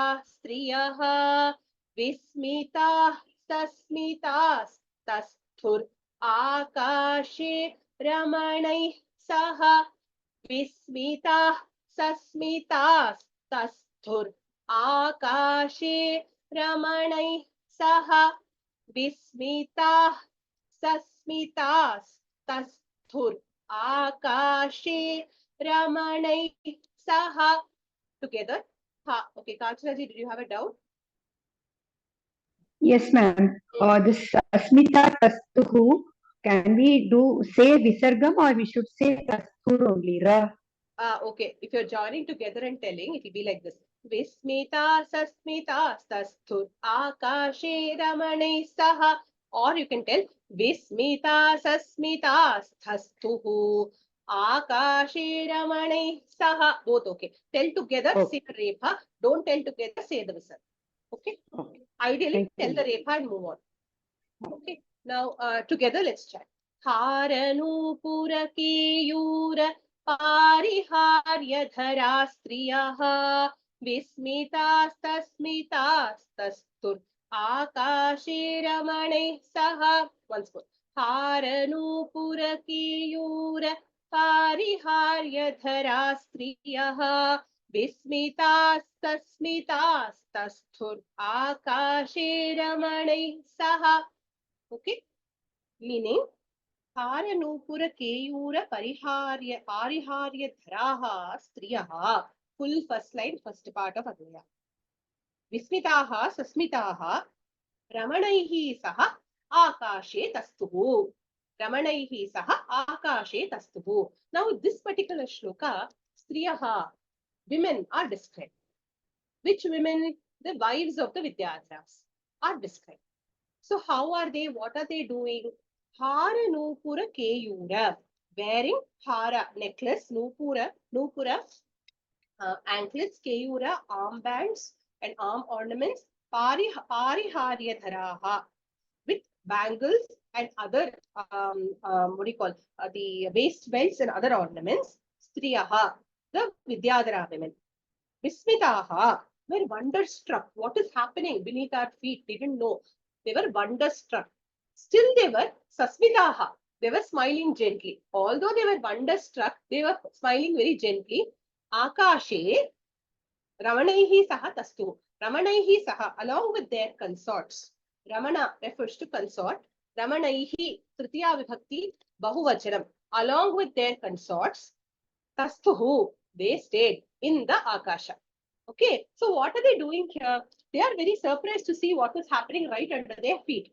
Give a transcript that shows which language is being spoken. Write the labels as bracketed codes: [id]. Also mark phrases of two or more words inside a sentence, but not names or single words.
[sa] स्त्रियः विस्मिताः सस्मितास्तस्थुर् आकाशे रमणैः सह विस्मिताः सस्मितास्तस्थुर् आकाशे रमणैः सह विस्मिताः सस्मितास्तस्थुर् आकाशे रमणैः saha. [en] Together. Ha. Okay, Kanchanaji, did you have a doubt? Yes, ma'am. This [sa] अस्मिता तस्थुः, [en] can we say Visargam or we should say Tastur only? Ra. Okay. If you're joining together and telling, it will be like this. [sa] विस्मिता सस्मिता स्तस्थुर् आकाशे रमणे सह. Or you can tell विस्मिता सस्मिता स्तस्थुः आकाशे रमणे सह. [en] Both okay. Tell together, say the repha. Don't tell together, say the visarga. Okay. Okay. Ideally, Thank tell you. the repha and move on. Okay. Now, together, let's chat. [sa] हारनूपुर केयूर पारिहार्य स्त्रियः विस्मितास्तस्मितास्तस्थुर् आकाशे रमणे सह. [en] Once more. [sa] हारनूपुर केयूर पारिहार्य स्त्रियः विस्मितास्तस्मितास्तस्थुर् आकाशे रमणे सह. [en] Okay, meaning [sa] हारनूपुर केयूर पारिहार्य धराः स्त्रियः. [en] Full first line, first part of Advaya. [sa] विस्मिताः सस्मिताः रमणैः सह आकाशे तस्थुः. रमणैः सह आकाशे तस्थुः. [en] Now, this particular shloka, Striyaha, women are described. Which women? The wives of the Vidyadharas are described. So how are they? What are they doing? [sa] हार नूपुर केयूर. [en] Wearing Hara necklace, Nupura, anklets, Keyura, armbands and arm ornaments, [sa] पारिहार्य धराः, [en] with bangles and other, what do you call, the waist belts and other ornaments, Striyaha, the Vidyadhara women. Vismitaha were wonderstruck. What is happening beneath our feet? They didn't know. They were wonderstruck. Still, they were sasmitaha. They were smiling gently. Although they were wonderstruck, they were smiling very gently. [sa] आकाशे रमणैः सह तस्थु. रमणैः सह, [en] along with their consorts. Ramana refers to consort. [sa] रमणैः तृतीया विभक्ति बहुवचनम्. [en] Along with their consorts, tastuhu, they stayed in the Akasha. Okay, so what are they doing here? They are very surprised to see what was happening right under their feet.